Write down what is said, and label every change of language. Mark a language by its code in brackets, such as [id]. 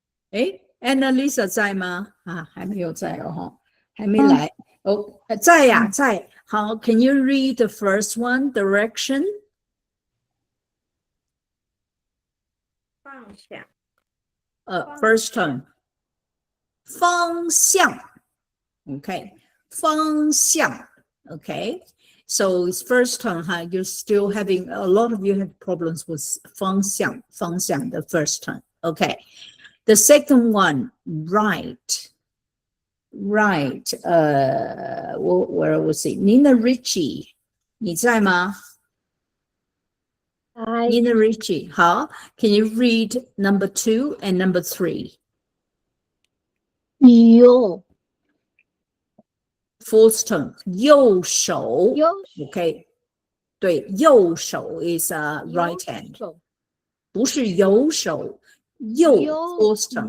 [zh] 诶 Annalisa 在吗？还没有在哦哈，还没来。哦，在呀，在。 [en] 好 ，Can you read the first one? Direction. [zh] 放下。 [en] First tone. 方向。Okay. [zh] 方向。Okay. [en] So it's first tone, you're still having, a lot of you have problems with 方向, the first tone. Okay. The second one, right. Right. Where was it? Nina Ritchie. [zh] 你在吗? [en] Nina Ritchie. 好. Can you read number 2 and number 3? [zh] 有 [en] Fourth tone 右手 [zh] 右 [en] OK [zh] 对右手 [en] is right hand [zh] 手不是右手右 [en] fourth tone